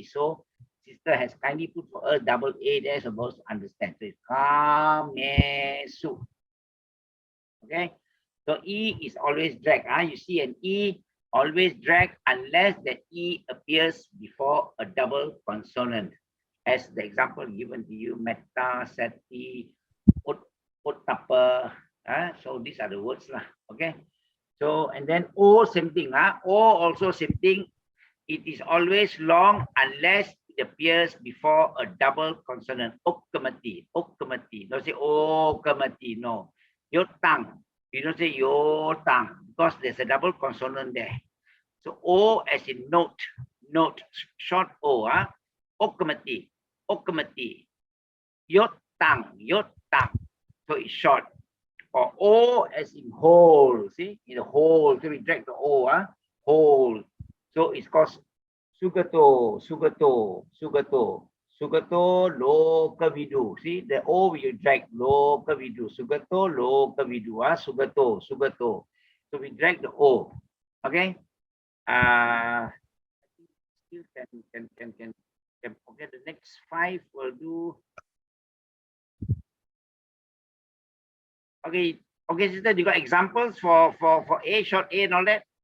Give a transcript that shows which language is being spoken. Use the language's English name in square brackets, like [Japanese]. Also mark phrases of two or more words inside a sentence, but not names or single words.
[English] So sister has kindly put for us double A there, so both understand. So it's kamesu. Okay, so E is always drag. You see an E always drag unless the E appears before a double consonant. As the example given to you, metta, sati, uttapa. So these are the words lah. Okay. So and then O, same thing. O also same thing. It is always long unless it appears before a double consonant. Okkamati. Don't say okkamati. No. Yotang. You don't say yotang because there's a double consonant there. So O as in note. Short O. Okamati, okamati. Yotang, yotang. So it's short. Or O as in whole. See, in the whole. So we drag the O, whole. So it's called sugato, sugato, sugato. [Pali] Sugato loka vidu. [English] See, the O you drag [Pali] loka vidu. Sugato loka vidu. Sugato, sugato. So we drag the O. Okay. [English] Still can. Okay, the next 5 will do. Okay, okay, sister, you got examples for A, short A and all that?